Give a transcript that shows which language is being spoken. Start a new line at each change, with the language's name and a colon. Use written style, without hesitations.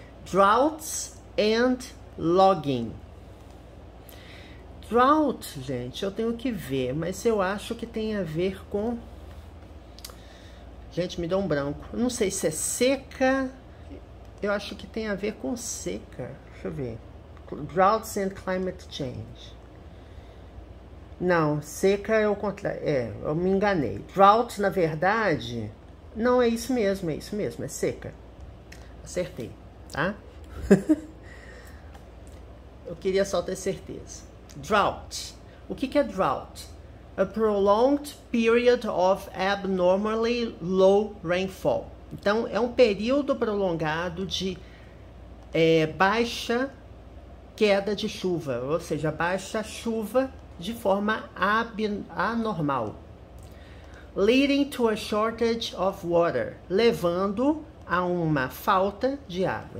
English: Droughts and logging.
Portuguese: Drought, gente, eu tenho que ver, mas eu acho que tem a ver com... Gente, me deu um branco. Eu não sei se é seca. Eu acho que tem a ver com seca. Deixa eu ver.
English: Droughts and climate change.
Portuguese: Não, seca é o contrário. É, eu me enganei. Drought, na verdade... Não, é isso mesmo, é seca. Acertei, tá? Eu queria só ter certeza. Drought. O que é drought?
English: A prolonged period of abnormally low rainfall.
Portuguese: Então, é um período prolongado de baixa queda de chuva, ou seja, baixa chuva de forma anormal.
English: Leading to a shortage of water,
Portuguese: levando a uma falta de água.